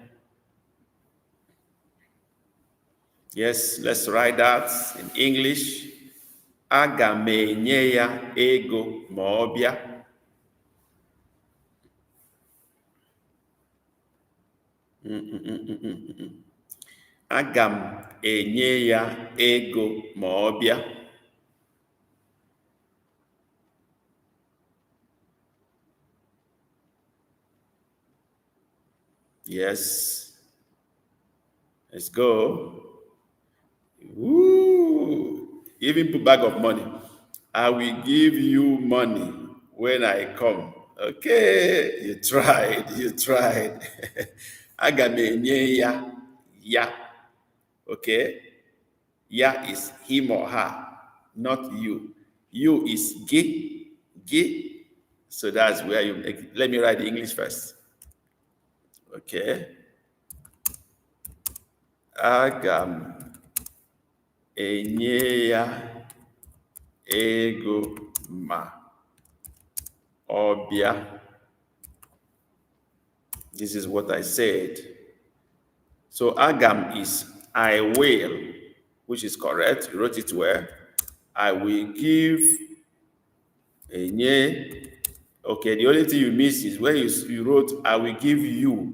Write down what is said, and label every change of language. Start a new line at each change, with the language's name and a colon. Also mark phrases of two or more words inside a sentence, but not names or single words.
English: Yes, let's write that in English.
Igbo: Aga m enye ya ego ma ọ bịa. Aga m enye ya ego ma ọ bịa.
English: Yes. Let's go. Woo! Even put bag of money. I will give you money when I come. Okay, you tried, you tried.
Igbo: Aga m enye ya, ya. Okay?
English: Ya is him or her, not you. You is ge, ge. So that's where you make it. Let me write the English first.
Igbo: Okay. Aga m enye ya ego ma ọ bịa.
English: This is what I said. So agam is I will, which is correct. You wrote it well. I will give enye. Okay, the only thing you miss is where you wrote I will give you.